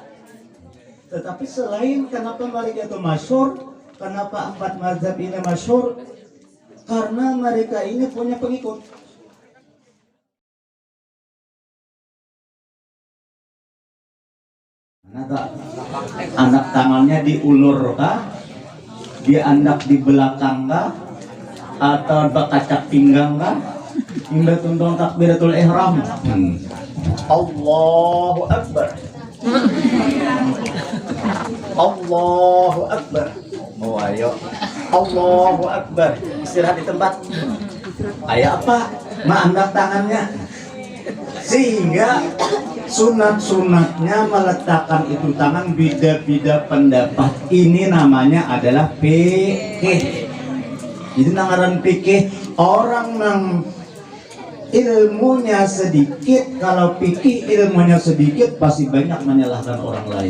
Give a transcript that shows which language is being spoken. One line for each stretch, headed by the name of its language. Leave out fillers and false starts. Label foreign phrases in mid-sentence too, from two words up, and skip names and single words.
Indonesian: Tetapi selain kenapa Maliki itu masyhur, kenapa 4 mazhab ini masyhur? Karena mereka ini punya pengikut.
Banjar: Anak tangannya diulur kah? Diandak di belakang kah? Atau bekacak pinggang kah?
Indonesian: Hingga tuntun takbiratul ihram.
Arabic: Allahu Akbar. Allahu Akbar. Oh ayo. Allahu Akbar.
Indonesian: Istirahat di tempat.
Banjar: Ayah apa? Maandak tangannya.
Indonesian: Sehingga sunat-sunatnya meletakkan itu tangan, beda-beda pendapat. Ini namanya adalah fikih. Jadi ngaran fikih, orang yang ilmunya sedikit, kalau fikih ilmunya sedikit pasti banyak menyalahkan orang lain.